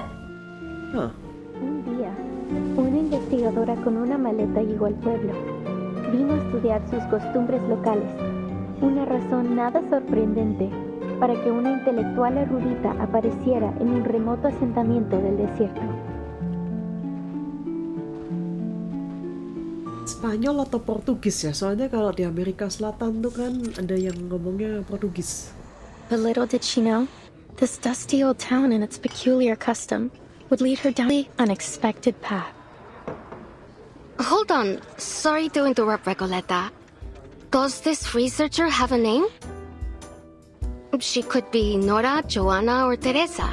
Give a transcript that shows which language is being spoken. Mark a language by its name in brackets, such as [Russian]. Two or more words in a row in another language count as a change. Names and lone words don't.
[Spanish] Un día, una investigadora con una maleta llegó al pueblo. Vino a estudiar sus costumbres locales. Una razón nada sorprendente para que una intelectual erudita apareciera en un remoto asentamiento del desierto. [Indonesian] Spanyol atau Portugis ya? Soalnya kalau di Amerika Selatan tuh kan ada yang ngomongnya Portugis. [English] But little did she know, this dusty old town and its peculiar custom would lead her down the unexpected path. Hold on. Sorry to interrupt, Recoleta. Does this researcher have a name? She could be Nora, Joanna, or Teresa.